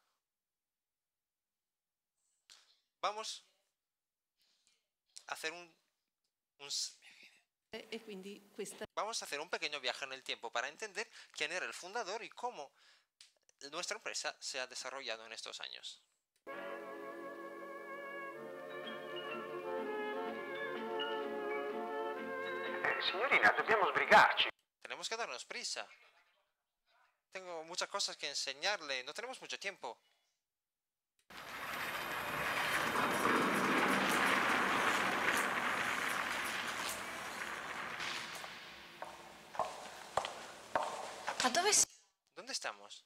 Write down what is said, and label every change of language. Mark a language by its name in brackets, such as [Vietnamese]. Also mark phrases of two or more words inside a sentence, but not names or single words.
[Spanish] Vamos a hacer vamos a hacer un pequeño viaje en el tiempo para entender quién era el fundador y cómo nuestra empresa se ha desarrollado en estos años. [Italian] Signorina, dobbiamo sbrigarci. [Spanish] Tenemos que darnos prisa. Tengo muchas cosas que enseñarle. No tenemos mucho tiempo. ¿Dónde estamos?